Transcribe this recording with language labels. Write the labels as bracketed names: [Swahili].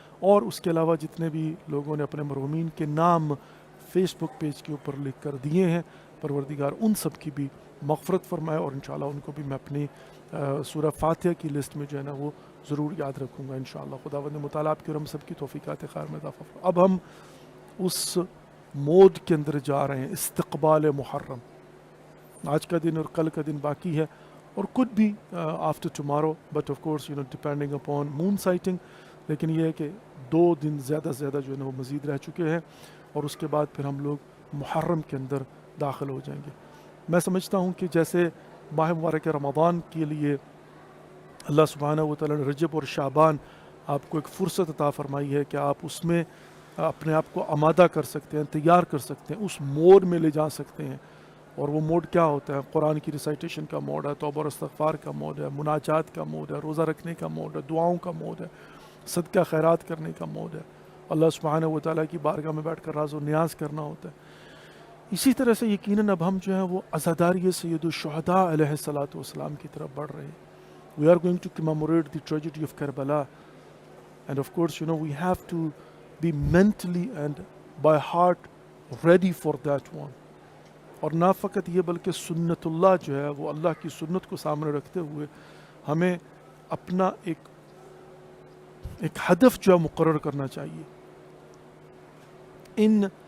[Urdu] اور اس کے علاوہ جتنے بھی لوگوں نے اپنے مرحومین کے نام فیس بک پیج کے اوپر لکھ کر دیے ہیں، پروردگار ان سب کی بھی مغفرت فرمائے اور انشاءاللہ ان کو بھی میں اپنی سورہ فاتحہ کی لسٹ میں جو ہے نا وہ ضرور یاد رکھوں گا انشاءاللہ. خداوند متعال آپ کی اور ہم سب کی توفیقات خیر میں اضافہ فرمائے. اب ہم اس موڈ کے اندر جا رہے ہیں، استقبال محرم. آج کا دن اور کل کا دن باقی ہے اور [English] could be after tomorrow but of course depending upon moon sighting. [Urdu] لیکن یہ ہے کہ 2 دن زیادہ سے زیادہ جو ہے نا وہ مزید رہ چکے ہیں اور اس کے بعد پھر ہم لوگ محرم کے اندر داخل ہو جائیں گے. میں سمجھتا ہوں کہ جیسے ماہ مبارک رمضان کے لیے اللہ سبحانہ و تعالیٰ نے رجب اور شعبان آپ کو ایک فرصت عطا فرمائی ہے کہ آپ اس میں اپنے آپ کو آمادہ کر سکتے ہیں، تیار کر سکتے ہیں، اس موڈ میں لے جا سکتے ہیں. اور وہ موڈ کیا ہوتا ہے؟ قرآن کی ریسائٹیشن کا موڈ ہے، توبہ اور استغفار کا موڈ ہے، مناجات کا موڈ ہے، روزہ رکھنے کا موڈ ہے، دعاؤں کا موڈ ہے، صدقہ خیرات کرنے کا موڈ ہے، اللہ سبحانہ و تعالیٰ کی بارگاہ میں بیٹھ کر راز و نیاز کرنا ہوتا ہے. اسی طرح سے یقیناً اب ہم جو ہے وہ عزاداری سید الشہداء علیہ الصلوۃ والسلام کی طرف بڑھ رہے ہیں. [English] We are going to commemorate the tragedy of Karbala and of course we have to be mentally and by heart ready for that one. [Urdu] اور نہ فقط یہ بلکہ سنت اللہ جو ہے وہ اللہ کی سنت کو سامنے رکھتے ہوئے ہمیں اپنا ایک ہدف جو ہے مقرر کرنا چاہیے ان